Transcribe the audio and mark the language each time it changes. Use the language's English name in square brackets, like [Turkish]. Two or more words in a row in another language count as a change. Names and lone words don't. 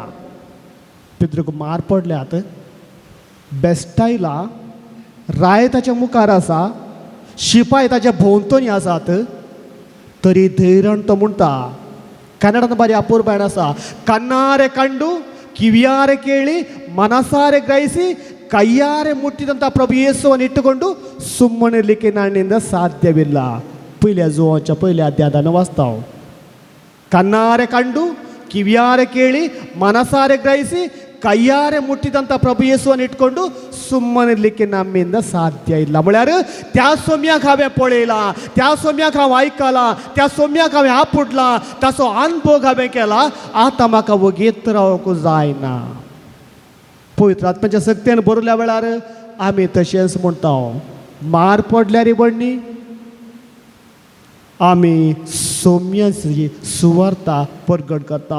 [Konkani] पेद्रूक मार पडल्यात. बेस्टायला राय ताच्या मुखार आसा, शिपाय ताच्या भोंवतणी आसात, तरी धैर्यान तो म्हणटा. कन्नडान बरी अपूर्बायण आसा. [Kannada] ಕಣ್ಣಾರೆ ಕಂಡು ಕಿವಿಯಾರೆ ಕೇಳಿ ಮನಸಾರೆ ಗ್ರಹಿಸಿ ಕೈಯಾರೆ ಮುಟ್ಟಿದಂಥ ಪ್ರಭು ಯೇಸುವನ್ನು ಇಟ್ಟುಕೊಂಡು ಸುಮ್ಮನಿರಲಿಕ್ಕೆ ನನ್ನಿಂದ ಸಾಧ್ಯವಿಲ್ಲ. [Konkani] ಪೈಲೆ ಜೋಂಚ ಪೈಲೆ ಅಧ್ಯಾಯನ ವಾಸ್ತವ. [Kannada] ಕಣ್ಣಾರೆ ಕಂಡು ಕಿವಿಯಾರೆ ಕೇಳಿ ಮನಸಾರೆ ಗ್ರಹಿಸಿ ಕೈಯಾರೆ ಮುಟ್ಟಿದಂಥ ಪ್ರಭು ಯೇಸುವನ್ನು ಇಟ್ಕೊಂಡು ಸುಮ್ಮನಿರ್ಲಿಕ್ಕೆ ನಮ್ಮಿಂದ ಸಾಧ್ಯ ಇಲ್ಲ. [Konkani] म्हळ्यार त्या सोम्याक हांवें पळयला, त्या सोम्याक हांव आयकला, त्या सोम्याक हांवें आपटला, ताचो अनुभव हांवें केला. आतां म्हाका वगीत रावंक जायना. पवित्र आत्म्याच्या सक्तीन बरयल्या वेळार आमी तशेंच म्हणटा, मार पडल्यार बडणी आमी सोम्याची सुवार्ता परगट करता.